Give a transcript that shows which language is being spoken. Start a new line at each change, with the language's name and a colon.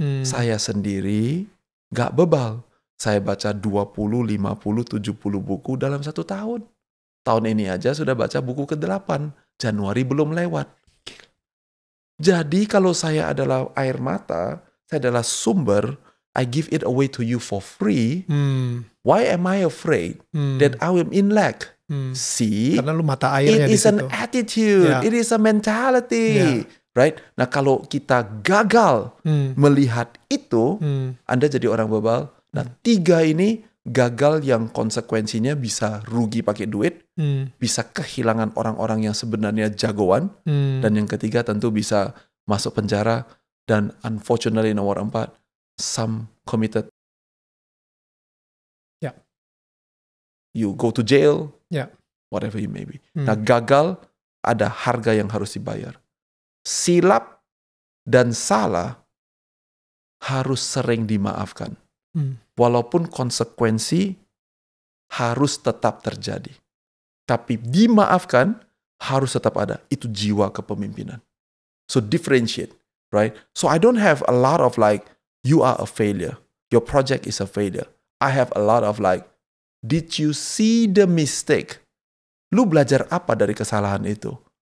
Indonesian: Saya sendiri gak bebal. Saya baca 20, 50, 70 buku dalam 1 tahun. Tahun ini aja sudah baca buku ke-8. Januari belum lewat. Jadi kalau saya adalah air mata, saya adalah sumber,
English: I give it away to you for free. Why am I afraid that I am in lack? See,
Indonesian: karena lu mata airnya
English: it is an attitude, it is a mentality.
Indonesian: Right? Nah kalau kita gagal melihat itu, Anda jadi orang bebal. Nah 3 ini gagal yang konsekuensinya bisa rugi pakai duit, bisa kehilangan orang-orang yang sebenarnya jagoan, dan yang ketiga tentu bisa masuk penjara, dan unfortunately nomor 4,
English: some committed. You go to jail, whatever you may be.
Indonesian: Nah gagal ada harga yang harus dibayar. Silap dan salah harus sering dimaafkan. Walaupun konsekuensi harus tetap terjadi. Tapi dimaafkan harus tetap ada. Itu jiwa kepemimpinan.
English: So differentiate, right? So I don't have a lot of like, you are a failure. Your project is a failure. I have a lot of like, did you see the mistake?
Indonesian: Lu belajar apa dari kesalahan itu?